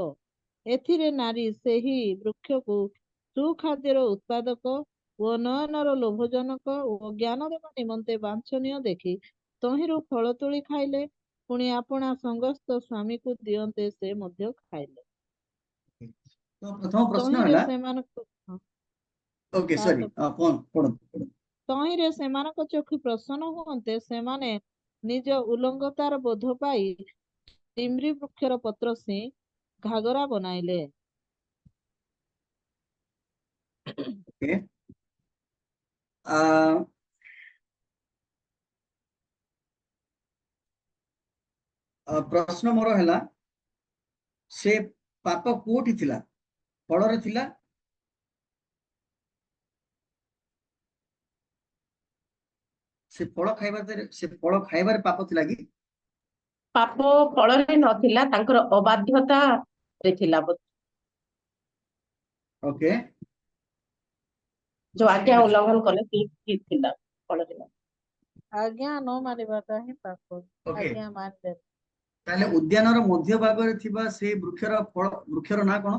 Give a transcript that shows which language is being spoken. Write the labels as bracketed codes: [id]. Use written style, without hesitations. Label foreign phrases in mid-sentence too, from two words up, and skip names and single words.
[or] ଏଥିରେ ନାରୀ ସେହି ବୃକ୍ଷକୁ ସୁଖାଦ୍ୟର ଉତ୍ପାଦକ ଓ ନୟନର ଲୋଭଜନକ ଓ ଜ୍ଞାନ ଦେବା ନିମନ୍ତେ ବାଞ୍ଛନୀୟ ଦେଖି ତହିଁରୁ ଫଳ ତୋଳି ଖାଇଲେ, ପୁଣି ଆପଣା ସଙ୍ଗସ୍ଥ ସ୍ୱାମୀକୁ ଦିଅନ୍ତେ ସେ ମଧ୍ୟ ଖାଇଲେ। [hi] तो प्रथम प्रश्न [or] ତହିଁରେ हला ସେମାନଙ୍କୁ [en] OK sorry [hi] कौन पढ़ो [or] ତହିଁରେ ସେମାନଙ୍କ ଚକ୍ଷୁ ପ୍ରସନ୍ନ ହୁଅନ୍ତେ ସେମାନେ ନିଜ ଉଲଙ୍ଗତାର ବୋଧ ପାଇ ଡିମ୍ରି ବୃକ୍ଷର ପତ୍ର ସିଂ ଘାଗରା ବନାଇଲେ। ଓକେ ପ୍ରଶ୍ନ ମୋର ହେଲା ସେ ପାପ କୋଉଠି ଥିଲା ଫଳ ରେ ଥିଲା ସେ ଫଳ ଖାଇବାର ପାପ ଥିଲା କି ପାପ ଫଳରେ ନଥିଲା, ତାଙ୍କର ଅବାଧ୍ୟତାରେ ଥିଲା ବୋଧେ। ଓକେ ଯୋଉ ଆଜ୍ଞା ଉଲ୍ଲଂଘନ କଲେ ସେଇଠି ଥିଲା, ଫଳରେ ନଥିଲା। ଆଜ୍ଞା ନ ମାନିବାଟା ହିଁ ପାପ। ଓକେ ଆଜ୍ଞା ମାନିଲେ ତାହେଲେ ଉଦ୍ୟାନର ମଧ୍ୟ ଭାଗରେ ଥିବା ସେଇ ବୃକ୍ଷର ନାଁ କଣ?